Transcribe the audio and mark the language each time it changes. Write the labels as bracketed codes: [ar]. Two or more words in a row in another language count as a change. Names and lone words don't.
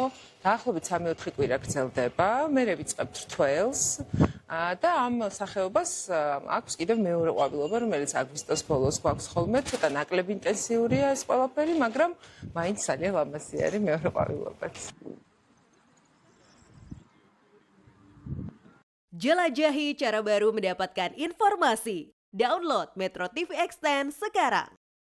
[ka] დაახლოებით 3-4 კვირა გრძელდება, მერე ვიწყებთ რთველს და ამ სახეობას აქვს კიდევ მეორე ყვავილობა, რომელიც აგვისტოს ბოლოს გვაქვს ხოლმე, ცოტა ნაკლები ინტენსიურია ეს ყველაფერი, მაგრამ მაინც ძალიან ლამაზი არის მეორე ყვავილობაც. [id] Jelajahi cara baru mendapatkan informasi. Download Metro TV Extend sekarang.